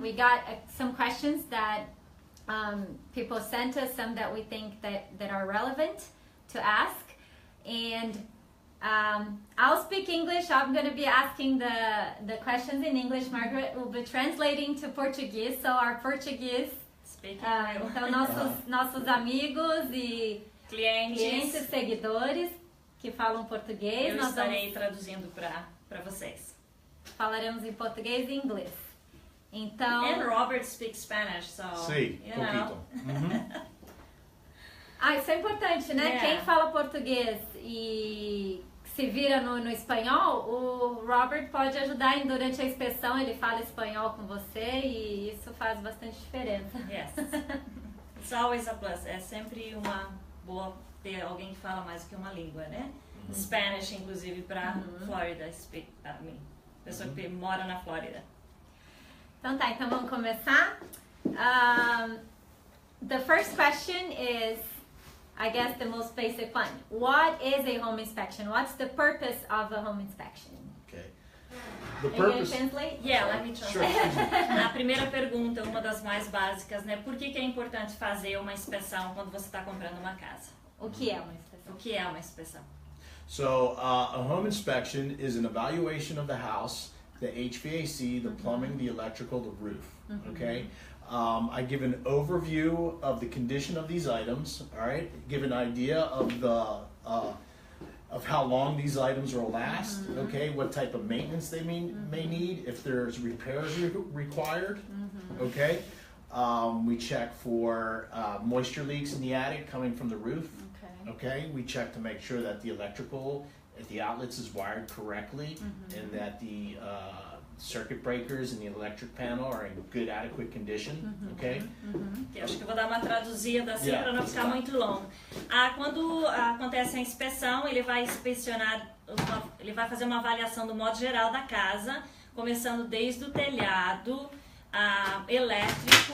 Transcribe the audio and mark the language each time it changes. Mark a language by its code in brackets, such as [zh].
[en] We got some questions that people sent us, some that we think that are relevant to ask, and I'll speak English. I'm going to be asking the questions in English. Margaret will be translating to Portuguese, so our Portuguese, Speaking [pt] então nossos amigos e clientes, seguidores que falam português, eu nós estarei traduzindo para vocês. falaremos em português e inglês. Então, [en] And Robert speaks Spanish, so [es] Sí, [en] you know. [es] poquito. [pt] isso é importante, né? É. Quem fala português e se vira no espanhol, o Robert pode ajudar durante a inspeção, ele fala espanhol com você e isso faz bastante diferença. [en] Yes. It's always a plus. [pt] É sempre uma boa ter alguém que fala mais do que uma língua, né? Spanish, inclusive, para Florida, pessoa que mora na Flórida. Então tá, então vamos começar. [en] The first question is, I guess, the most basic one. What is a home inspection? What's the purpose of a home inspection? Okay. The Are you going to purpose. translate? Yeah, let me Sure. [pt] translate. A primeira pergunta, uma das mais básicas, né? Por que é importante fazer uma inspeção quando você está comprando uma casa? O que é uma inspeção? O que é uma inspeção? [en] So, a home inspection is an evaluation of the house, the HVAC, the plumbing, the electrical, the roof. Okay. I give an overview of the condition of these items. All right. Give an idea of the of how long these items will last. Okay. What type of maintenance they may need. If there's repairs required. Okay. We check for moisture leaks in the attic coming from the roof. Okay, we check to make sure that the electrical at the outlets is wired correctly and that the circuit breakers and the electric panel are in good, adequate condition. Okay. [pt] Eu acho que eu vou dar uma traduzida assim [en] Yeah, [pt] para não ficar muito longo. Quando acontece a inspeção, ele vai inspecionar, ele vai fazer uma avaliação do modo geral da casa, começando desde o telhado, elétrico.